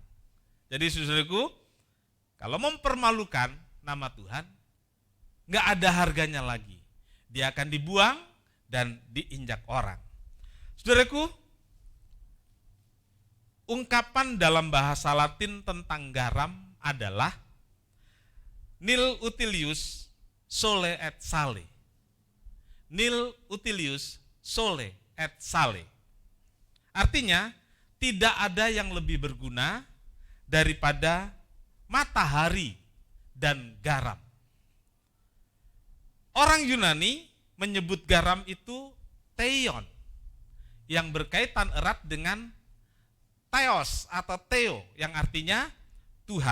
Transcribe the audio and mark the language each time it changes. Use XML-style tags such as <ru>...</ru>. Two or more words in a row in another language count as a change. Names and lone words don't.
<id>Jadi saudaraku, kalau mempermalukan nama Tuhan, nggak ada harganya lagi. Dia akan dibuang dan diinjak orang. Saudaraku, ungkapan dalam bahasa Latin tentang garam adalah</id> <la>nil utilius sole et sale. Nil utilius sole et sale.</la> <id>Artinya, tidak ada yang lebih berguna daripada matahari dan garam. Orang Yunani menyebut garam itu theion, yang berkaitan erat dengan theos atau theo, yang artinya Tuhan.</id>